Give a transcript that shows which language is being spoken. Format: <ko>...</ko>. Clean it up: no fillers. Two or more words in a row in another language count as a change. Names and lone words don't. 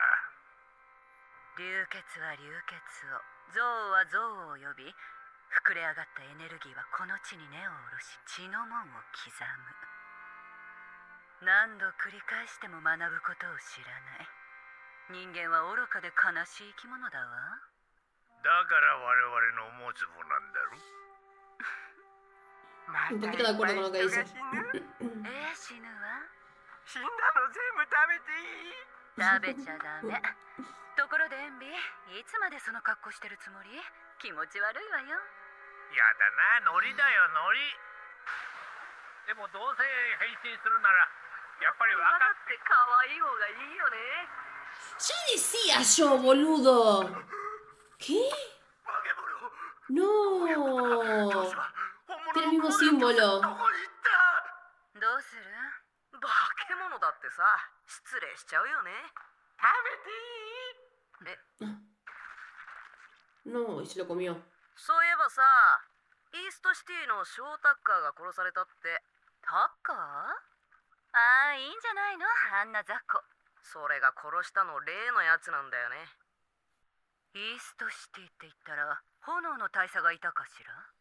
<ja>流血は流血を、憎悪は憎悪を呼び、膨れ上がったエネルギーはこの地に根を下ろし、血の門を刻む。何度繰り返しても学ぶことを知らない。人間は愚かで悲しい生き物だわ。だから我々の思うつぼなんだろ。</ja> <es>Un poquito de acuerdo con lo que dice.</es> <ja>死ぬわ。死んだの全部食べていい？食べちゃダメ。ところでエンビ、いつまでその格好してるつもり？気持ち悪いわよ。やだな、ノリだよノリ。でもどうせ変身するならやっぱり分かって可愛い方がいいよね。</ja> <es>¡Ya decía yo, boludo! ¿Qué?</es> <ja>化け物。</ja> <es>No.</es> <ja>本</ja> <es>Tiene</es> <ja>物</ja> <es>el</es> <ja>の</ja> <es>mismo símbolo.</es> <ja>どこに行った。どうする？化け物だってさ、失礼しちゃうよね。食べていい？</ja> <es>No, y se lo comió.</es> <ja>そういえばさ、イーストシティのショータッカーが殺されたって。タッカー？ああ、いいんじゃないの、あんな雑魚。それが殺したの例のやつなんだよね。イーストシティって言ったら炎の大佐がいたかしら？</ja>